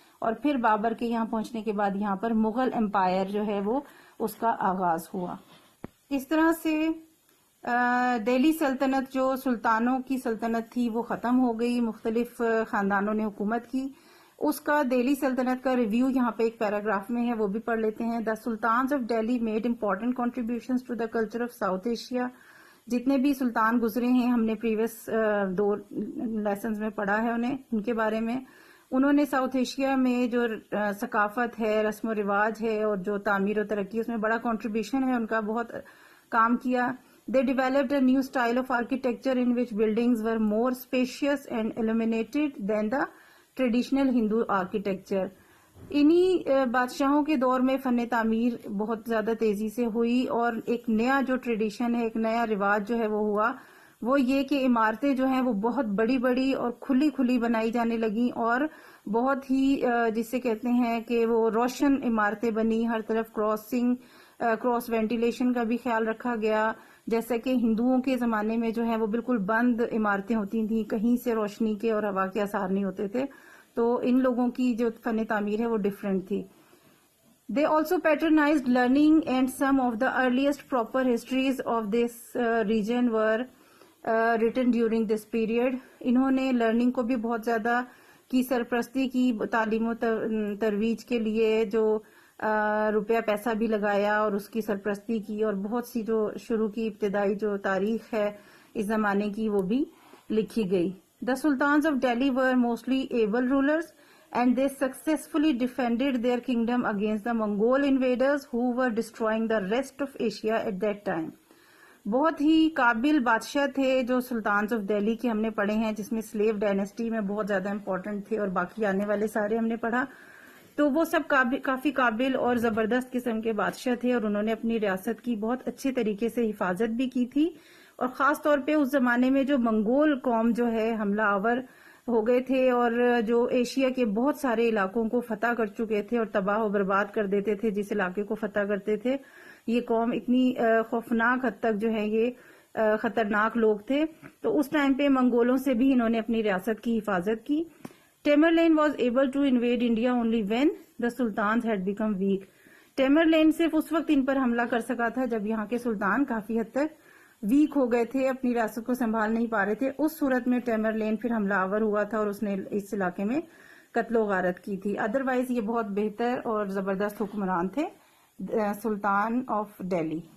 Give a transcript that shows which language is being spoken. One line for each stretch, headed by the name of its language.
Urdu: اور پھر بابر کے یہاں پہنچنے کے بعد یہاں پر مغل امپائر جو ہے وہ اس کا آغاز ہوا. اس طرح سے دہلی سلطنت جو سلطانوں کی سلطنت تھی وہ ختم ہو گئی، مختلف خاندانوں نے حکومت کی. اس کا دہلی سلطنت کا ریویو یہاں پہ ایک پیراگراف میں ہے، وہ بھی پڑھ لیتے ہیں.
English: The sultans of Delhi made important contributions to the culture of South Asia.
Urdu: جتنے بھی سلطان گزرے ہیں، ہم نے
English: previous 2 lessons
Urdu: میں پڑھا ہے ان کے بارے میں. انہوں نے ساؤتھ ایشیا میں جو ثقافت ہے، رسم و رواج ہے اور جو تعمیر و ترقی، اس میں بڑا کنٹریبیوشن ہے ان کا، بہت کام کیا.
English: They developed a new style of architecture in which buildings were more spacious and illuminated than the traditional Hindu architecture.
Urdu: انہی بادشاہوں کے دور میں فن تعمیر بہت زیادہ تیزی سے ہوئی اور ایک نیا جو ٹریڈیشن ہے، ایک نیا رواج جو ہے وہ ہوا، وہ یہ کہ عمارتیں جو ہیں وہ بہت بڑی بڑی اور کھلی کھلی بنائی جانے لگیں اور بہت ہی جسے کہتے ہیں کہ وہ روشن عمارتیں بنی. ہر طرف کراس وینٹیلیشن کا بھی خیال رکھا گیا، جیسا کہ ہندوؤں کے زمانے میں جو ہے وہ بالکل بند عمارتیں ہوتی تھیں، کہیں سے روشنی کے اور ہوا کے اثار نہیں ہوتے تھے. تو ان لوگوں کی جو فن تعمیر ہے وہ ڈفرینٹ تھی.
English: They also patronized learning and some of the earliest proper histories of this region were written during this period.
Urdu: انہوں نے لرننگ کو بھی بہت زیادہ کی سرپرستی کی، تعلیم و ترویج کے لیے جو روپیہ پیسہ بھی لگایا اور اس کی سرپرستی کی، اور بہت سی جو شروع کی ابتدائی جو تاریخ ہے اس زمانے کی وہ بھی لکھی گئی.
English: The sultans of Delhi were mostly able rulers and they successfully defended their kingdom against the Mongol invaders who were destroying the rest of Asia at that time.
Urdu: بہت ہی قابل بادشاہ تھے جو سلطانز آف دہلی کے ہم نے پڑھے ہیں، جس میں سلیو ڈائنیسٹی میں بہت زیادہ امپورٹنٹ تھے، اور باقی آنے والے سارے ہم نے پڑھا. تو وہ سب کافی قابل اور زبردست قسم کے بادشاہ تھے، اور انہوں نے اپنی ریاست کی بہت اچھے طریقے سے حفاظت بھی کی تھی. اور خاص طور پہ اس زمانے میں جو منگول قوم جو ہے حملہ آور ہو گئے تھے، اور جو ایشیا کے بہت سارے علاقوں کو فتح کر چکے تھے اور تباہ و برباد کر دیتے تھے جس علاقے کو فتح کرتے تھے. یہ قوم اتنی خوفناک حد تک جو ہے یہ خطرناک لوگ تھے. تو اس ٹائم پہ منگولوں سے بھی انہوں نے اپنی ریاست کی حفاظت کی.
English: Tamerlane was able to invade India only when the sultans had become weak.
Urdu: Tamerlane صرف اس وقت ان پر حملہ کر سکا تھا جب یہاں کے سلطان کافی حد تک ویک ہو گئے تھے، اپنی ریاست کو سنبھال نہیں پا رہے تھے. اس صورت میں ٹیمرلین پھر حملہ آور ہوا تھا اور اس نے اس علاقے میں قتل و غارت کی تھی. ادروائز یہ بہت بہتر اور زبردست حکمران تھے، سلطان آف دہلی.